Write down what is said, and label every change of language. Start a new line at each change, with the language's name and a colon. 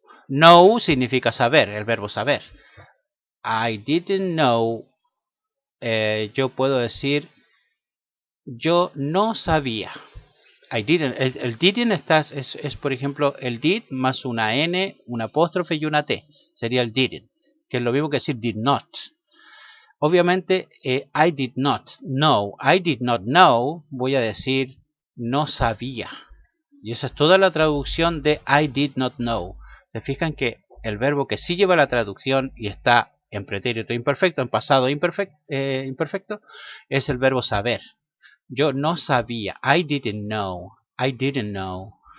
Spanish: Know significa saber, el verbo saber.
English: I didn't know.
Spanish: Yo puedo decir, yo no sabía.
English: I didn't.
Spanish: El didn't es, por ejemplo, el did más una N, una apóstrofe y una T. Sería el didn't, que es lo mismo que decir
English: did not. Obviamente, I did not know. I did not know,
Spanish: voy a decir no sabía. Y esa es toda la traducción de
English: I did not know.
Spanish: Se fijan que el verbo que sí lleva la traducción y está en pretérito imperfecto, en pasado imperfecto, es el verbo saber. Yo no sabía.
English: I didn't know. I didn't know.